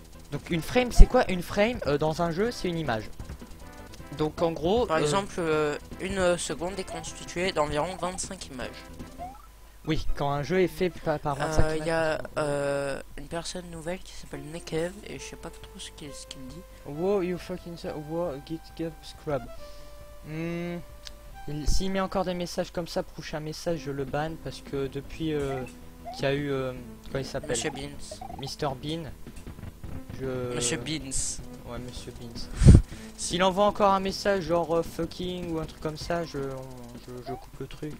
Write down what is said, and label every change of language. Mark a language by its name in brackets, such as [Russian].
[French] Donc une frame, c'est quoi une frame? Dans un jeu, c'est une image. Donc en gros, par exemple, une seconde est constituée d'environ 25 images. Oui, quand un jeu est fait par 25 images. Il y a une personne nouvelle qui s'appelle Nekev et je sais pas trop ce qu'il dit. [English] Wow, you fucking wow, get scrub. [French] S'il met encore des messages comme ça, prochain message, je le banne parce que depuis qu'il y a eu comment il s'appelle? Monsieur Beans. Mr Bean. Monsieur Beans. Ouais, Monsieur Beans. S'il envoie encore un message genre fucking ou un truc comme ça, je coupe le truc.